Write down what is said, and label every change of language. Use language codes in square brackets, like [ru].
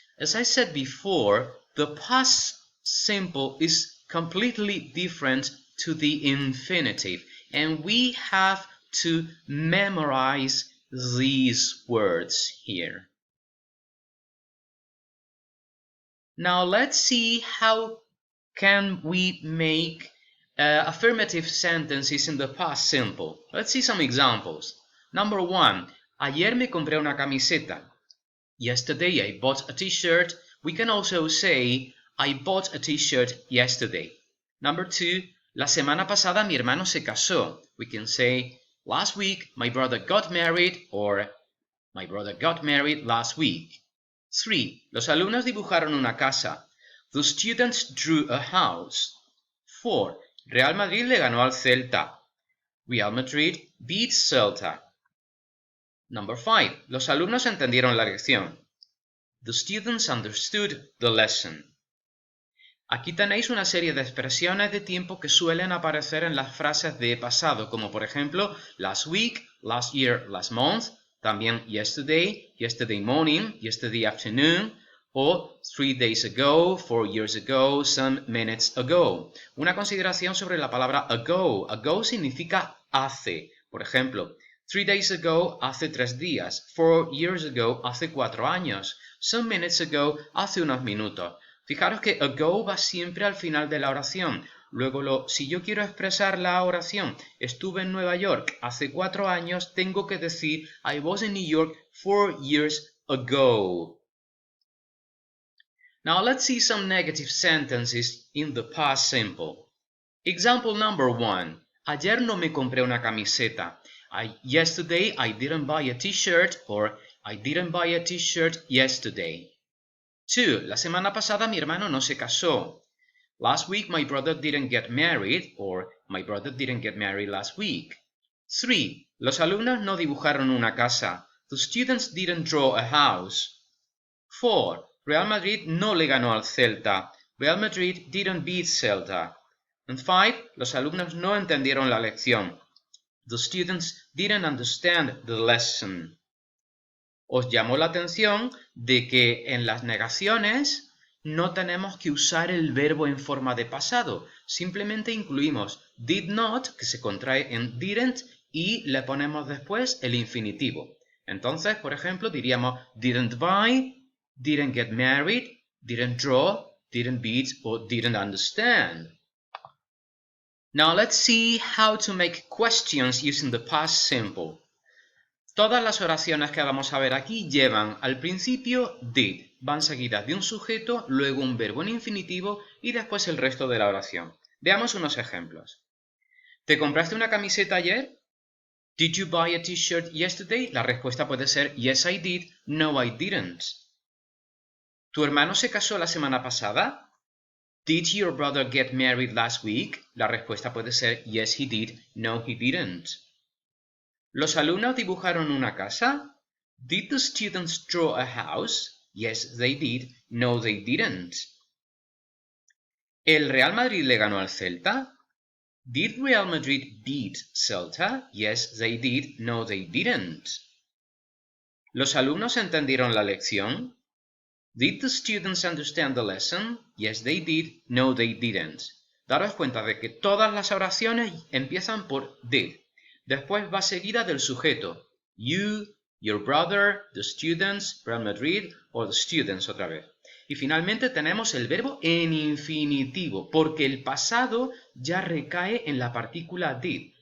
[en] As I said before, the past simple is completely different to the infinitive, and we have to memorize these words here. Now let's see how can we make affirmative sentences in the past simple. Let's see some examples. Number 1, [es] ayer me compré una camiseta. [en] Yesterday I bought a t-shirt. We can also say I bought a t-shirt yesterday. Number 2, [es] la semana pasada mi hermano se casó. [en] We can say last week my brother got married, or my brother got married last week. [es] 3, los alumnos dibujaron una casa. [en] The students drew a house. [es] 4, Real Madrid le ganó al Celta. [en] Real Madrid beat Celta. Number 5, [es] los alumnos entendieron la lección. [en] The students understood the lesson. [es] Aquí tenéis una serie de expresiones de tiempo que suelen aparecer en las frases de pasado, como por ejemplo [en] last week, last year, last month, [es] también [en] yesterday, yesterday morning, yesterday afternoon, [es] o [en] 3 days ago, 4 years ago, some minutes ago. [es] Una consideración sobre la palabra ago. Ago significa hace. Por ejemplo, [en] 3 days ago, [es] hace 3 días. [en] 4 years ago, [es] hace 4 años. [en] Some minutes ago, [es] hace unos minutos. Fijaros que ago va siempre al final de la oración. Luego, si yo quiero expresar la oración, estuve en Nueva York hace 4 años, tengo que decir [en] I was in New York 4 years ago. Now let's see some negative sentences in the past simple. Example number 1. [es] Ayer no me compré una camiseta. [en] Yesterday I didn't buy a t-shirt, or I didn't buy a t-shirt yesterday. 2. [es] La semana pasada mi hermano no se casó. [en] Last week my brother didn't get married, or my brother didn't get married last week. 3. [es] Los alumnos no dibujaron una casa. [en] The students didn't draw a house. 4. [es] Real Madrid no le ganó al Celta. [en] Real Madrid didn't beat Celta. And 5. [es] Los alumnos no entendieron la lección. [en] The students didn't understand the lesson. [es] Os llamó la atención de que en las negaciones no tenemos que usar el verbo en forma de pasado. Simplemente incluimos [en] did not, [es] que se contrae en didn't, y le ponemos después el infinitivo. Entonces, por ejemplo, diríamos [en] didn't buy, didn't get married, didn't draw, didn't beat, or didn't understand. Now let's see how to make questions using the past simple. [es] Todas las oraciones que vamos a ver aquí llevan al principio did, van seguidas de un sujeto, luego un verbo en infinitivo y después el resto de la oración. Veamos unos ejemplos. ¿Te compraste una camiseta ayer? [en] Did you buy a t-shirt yesterday? [es] La respuesta puede ser [en] yes I did, no I didn't. [es] ¿Tu hermano se casó la semana pasada? [en] Did your brother get married last week? [es] La respuesta puede ser [en] yes he did, no he didn't. [es] ¿Los alumnos dibujaron una casa? Did the students draw a house? [en] Yes, they did. No, they didn't. [es] ¿El Real Madrid le ganó al Celta? [en] Did Real Madrid beat Celta? Yes, they did. No, they didn't. [es] ¿Los alumnos entendieron la lección? [en] Did the students understand the lesson? Yes, they did. No, they didn't. [es] Daros cuenta de que todas las oraciones empiezan por did. Después va seguida del sujeto. [en] You, your brother, the students, [es] Real Madrid, o the students otra vez. Y finalmente tenemos el verbo en infinitivo, porque el pasado ya recae en la partícula did.